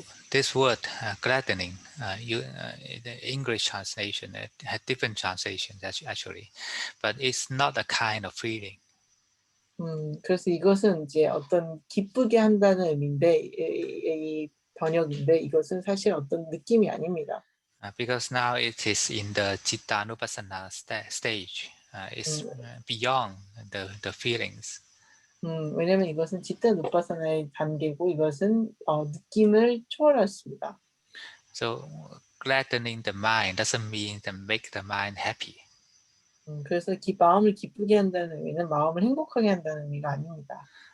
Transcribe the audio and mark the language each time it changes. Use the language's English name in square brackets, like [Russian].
[English] This word gladdening, the English translation had different translations actually, but it's not a kind of feeling. [Korean] 그래서 이것은 이제 어떤 기쁘게 한다는 의미인데 이 번역인데 이것은 사실 어떤 느낌이 아닙니다. [English] Because now it is in the Citta Nupassana stage. It's beyond the feelings. [Korean] 왜냐하면 이것은 지타 누파사나의 단계고 이것은 느낌을 초월했습니다. [English] So gladdening the mind doesn't mean to make the mind happy. [Korean] 그래서 마음을 기쁘게 한다는 의미는 마음을 행복하게 한다는 의미가 아닙니다.